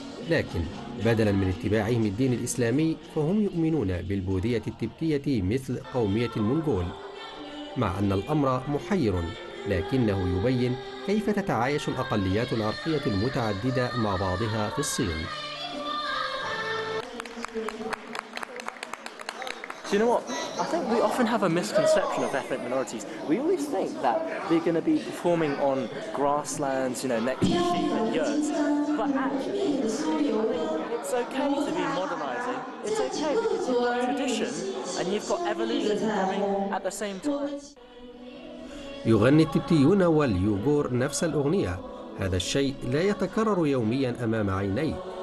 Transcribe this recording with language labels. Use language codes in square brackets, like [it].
[ar] لكن بدلاً من اتباعهم الدين الإسلامي فهم يؤمنون بالبوذية التبتية مثل قومية المنغول، مع أن الأمر محير، لكنه يبين كيف تتعايش الأقليات العرقية المتعددة مع بعضها في الصين. [en] Do you know what? I think we often have a misconception of ethnic minorities. We always think that they're going to be performing on grasslands, you know, next to sheep and yurts. But actually, it's okay to be modernizing. It's okay because you've got tradition and you've got evolution coming at the same time. [ar] يغني التبتيون واليوغور نفس الأغنية. هذا الشيء لا يتكرر يوميا أمام عينيك.